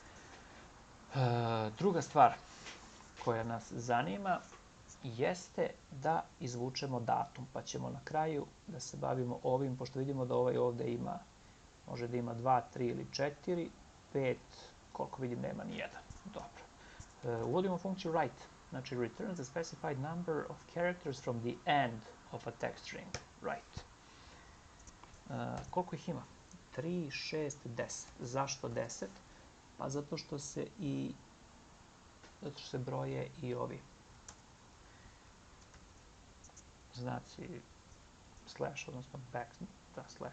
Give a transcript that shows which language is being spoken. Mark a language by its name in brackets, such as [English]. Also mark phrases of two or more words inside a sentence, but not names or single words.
[Bosnian] Druga stvar koja nas zanima jeste da izvučemo datum, pa ćemo na kraju da se bavimo ovim, pošto vidimo da ovaj ovdje ima, može da ima 2, 3 ili 4, 5, koliko vidim nema ni jedan. Dobro. Uvodimo funkciju write, znači [English] returns the specified number of characters from the end of a text string, [Bosnian] write. Koliko ih ima? 3, 6, 10. Zašto 10? Pa zato što se broje i ovi znaci slash, odnosno back, da, slash.